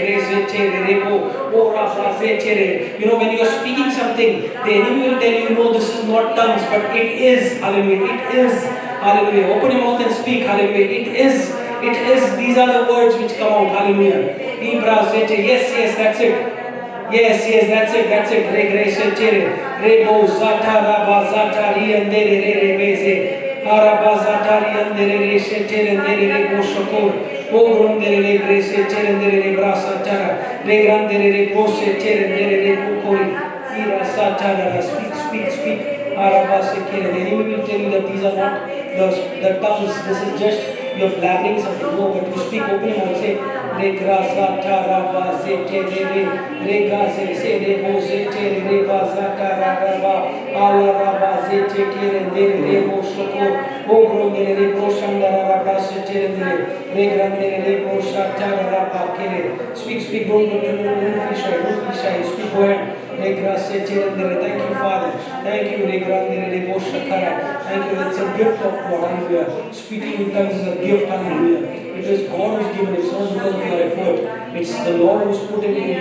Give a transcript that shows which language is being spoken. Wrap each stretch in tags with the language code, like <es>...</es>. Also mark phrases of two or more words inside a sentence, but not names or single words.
<en>You know, when you are speaking something, the enemy will tell you, no, this is not tongues, but it is. Hallelujah. It is. Hallelujah. Open your mouth and speak. Hallelujah. It is, these are the words which come out. Hallelujah. Yes, that's it. Yes, that's it. Re grace tere. Re bo zata raba zata ri andere re beze. Araba zata ri andere re she tere andere re bo shokor. O grondere re grace tere andere re brasa tara. Re grandere re bo she tere andere re bukori. Ira satara. Speak. Araba se kere. The enemy will tell you that these are not the tongues. This is just your blabbering something. No, but you speak openly and say, Re grasa tara ba se tere re. Re gaze se re bo se tere re ba zata raba. Ala raba se tere andere re bo shokor. O grondere re bo shandara raba se tere andere. Re grandere re bo shatara raba kere. Speak. Don't be shy. Speak. Go ahead. Thank you, Father. Thank you, Thank you, it's a gift of God. Hallelujah. Speaking in tongues is a gift. Hallelujah. It is God who's given it. It's not because of your effort. It's the Lord who's put it in you.</en>